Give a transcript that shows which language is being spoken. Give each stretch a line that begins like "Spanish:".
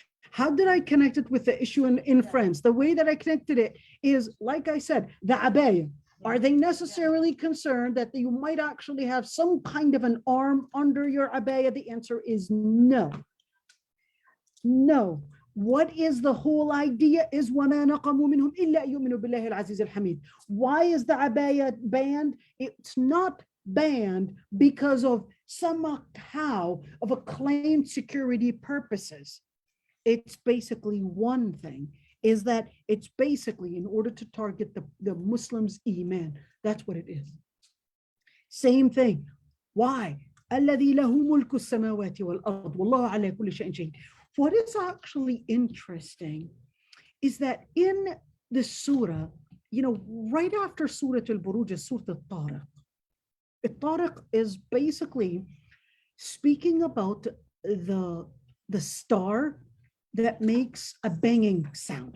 English: How did I connect it with the issue in France? The way that I connected it is, like I said, the abaya. Are they necessarily concerned that you might actually have some kind of an arm under your abaya? The answer is no. No. What is the whole idea is
Arabic: وَمَا نَقَمُوا مِنْهُمْ إِلَّا يُؤْمِنُوا بِاللَّهِ الْعَزِيزِ الْحَمِيدِ.
English: Why is the abaya banned? It's not banned because of somehow of a claimed security purposes. It's basically one thing, is that it's basically in order to target the Muslims' iman. That's what it is. Same thing. Why?
Arabic: الذي له ملك السماوات والأرض والله على كل شيء شهيد.
English: What is actually interesting is that in the surah, right after Surah Al-Buruj is Surah Al-Tariq. Al-Tariq is basically speaking about the star that makes a banging sound.